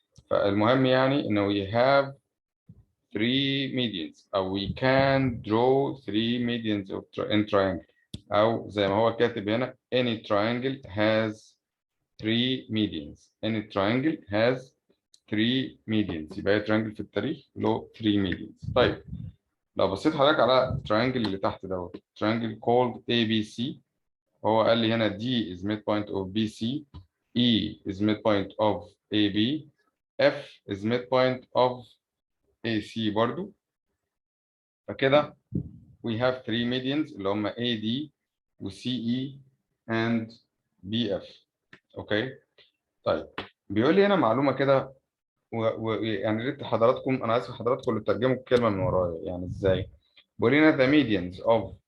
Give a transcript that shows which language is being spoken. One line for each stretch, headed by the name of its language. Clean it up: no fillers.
Arabic: فالمهم يعني انه
English: we have 3 medians او we can draw 3 medians in triangle،
Arabic: او زي ما هو كاتب هنا
English: any triangle has 3 medians. any triangle has 3 medians.
Arabic: يبقى triangle في التاريخ له 3 medians. طيب لو بصيت حضرتك على التريانجل اللي تحت دوت
English: triangle called ABC،
Arabic: هو قال لي هنا
English: D is midpoint of BC، E is midpoint of AB، F is midpoint of AC برضو. فكده we have 3 medians اللي هم AD و CE and BF.
Arabic: اوكي. طيب بيقول لي هنا معلومه كده ويعني ريت حضراتكم، انا اسف حضراتكم اللي ترجموا الكلمه من ورايا. يعني ازاي؟ بيقول لنا
English: the medians of